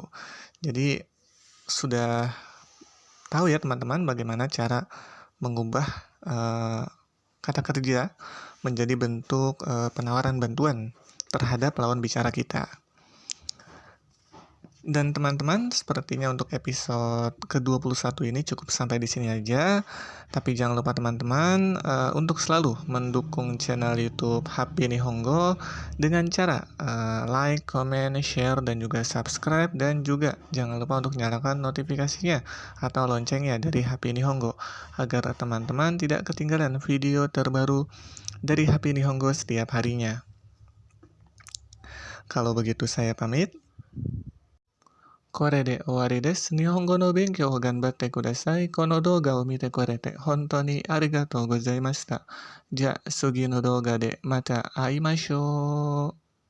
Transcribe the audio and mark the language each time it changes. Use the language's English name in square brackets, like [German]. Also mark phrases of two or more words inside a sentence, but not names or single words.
[Indonesian] Jadi sudah tahu ya teman-teman bagaimana cara mengubah kata kerja menjadi bentuk penawaran bantuan terhadap lawan bicara kita. Dan teman-teman, sepertinya untuk episode ke-21 ini cukup sampai di sini aja. Tapi jangan lupa teman-teman untuk selalu mendukung channel YouTube HP Nihongo dengan cara [English] like, comment, share, [Indonesian] dan juga subscribe. Dan juga jangan lupa untuk nyalakan notifikasinya atau loncengnya dari HP Nihongo agar teman-teman tidak ketinggalan video terbaru dari HP Nihongo setiap harinya. Kalau begitu saya pamit. [Japanese] これで終わりです。日本語の勉強を頑張ってください。この動画を見てくれて本当にありがとうございました。じゃあ次の動画でまた会いましょう。